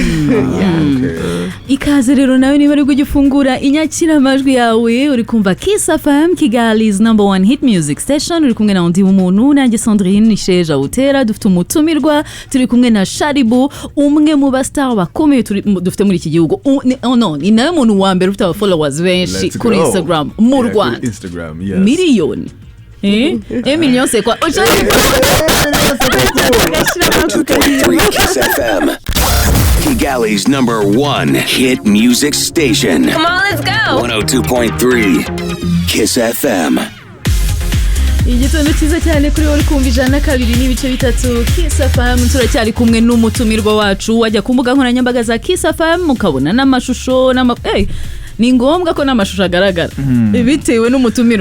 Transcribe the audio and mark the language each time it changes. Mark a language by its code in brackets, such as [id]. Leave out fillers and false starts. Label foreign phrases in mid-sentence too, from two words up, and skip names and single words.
[rw] Ikaze rero nawe niba ari gufungura inyakira amajwi yawe uri kumva Kiss FM Kigali's #1 [en] hit music station [rw] uri kumwe na undi umuntu nanjye Sandrine nisheja utera dufite umutumirwa turi kumwe na Shaddy Boo umwe mu bastar bakomeye dufite muri iki gihugu. Ni nawe muntu wa mbere ufite followers benshi kuri Instagram mu Rwanda. Miliyoni. [fr] Million c'est quoi? Kiss FM. [en] Kigali's #1 hit music station. Come on, let's go. 102.3 Kiss FM. [rw] Igitondo cyiza cyane kuri wowe kumva 102.3 Kiss FM turacyari kumwe n'umutumirwa wacu wajya ku mbuga nkoranyambaga za Kiss FM mukabona n'amashusho ni ngombwa ko n'amashusho agaragara bitewe n'umutumirwa